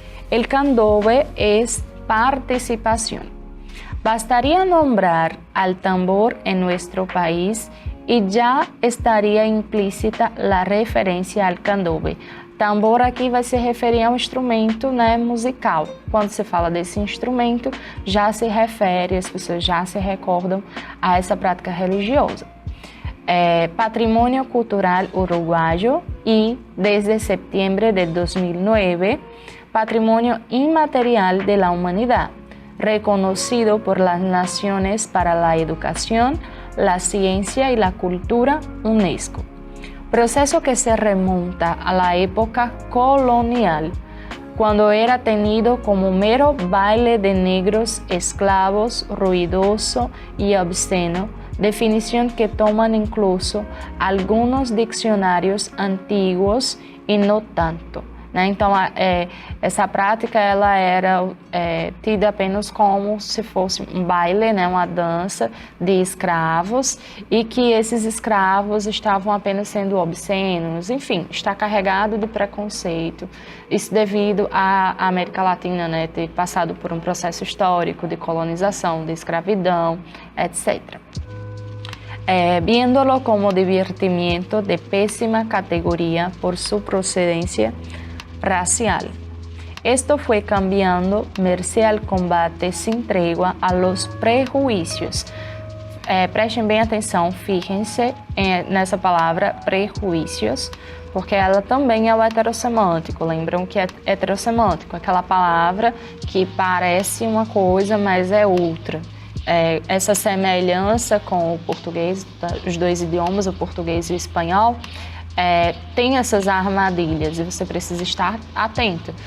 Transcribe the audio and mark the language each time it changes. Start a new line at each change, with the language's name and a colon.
Spanish: El candomblé es participación. Bastaría nombrar al tambor en nuestro país y ya estaría implícita la referência al candomblé.
Portuguese: Tambor aqui vai se referir a um instrumento, né, musical. Quando se fala desse instrumento, já se refere, as pessoas já se recordam a essa prática religiosa.
Spanish: Patrimônio cultural uruguayo y, desde septiembre de 2009, Patrimonio Inmaterial de la Humanidad, reconocido por las Naciones para la Educación, la ciencia y la cultura UNESCO. Proceso que se remonta a la época colonial, cuando era tenido como mero baile de negros esclavos, ruidoso y obsceno, definición que toman incluso algunos diccionários antiguos
Portuguese: e não tanto. Né? Então, essa prática ela era tida apenas como se fosse um baile, né? Uma dança de escravos, e que esses escravos estavam apenas sendo obscenos, enfim, está carregado de preconceito. Isso devido à América Latina, né? Ter passado por um processo histórico de colonização, de escravidão, etc.
Spanish: Viéndolo como divertimiento de pésima categoría por su procedencia racial. Esto fue cambiando merced al combate sin tregua a los prejuicios.
Portuguese: Prestem bem atenção, fíjense nessa palavra prejuízos, porque ela também é o heterossemântico. Lembram que é heterossemântico, aquela palavra que parece uma coisa, mas é outra. Essa semelhança com o português, os dois idiomas, o português e o espanhol, tem essas armadilhas e você precisa estar atento.